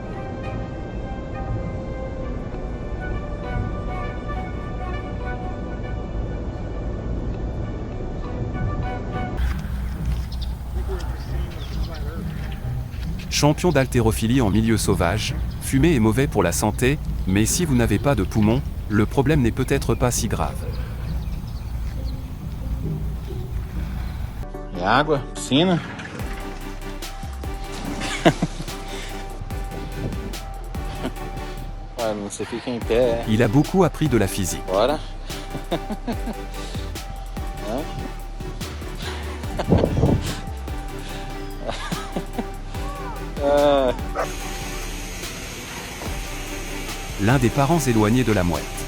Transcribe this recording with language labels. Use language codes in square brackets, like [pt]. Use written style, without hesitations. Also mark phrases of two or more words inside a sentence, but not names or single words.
[fr] Champion d'haltérophilie en milieu sauvage, fumer est mauvais pour la santé, mais si vous n'avez pas de poumons, le problème n'est peut-être pas si grave. [pt] E água, piscina. Olha, você fica em pé. [fr] Il a beaucoup appris de la physique. Bora. L'un des parents éloignés de la mouette.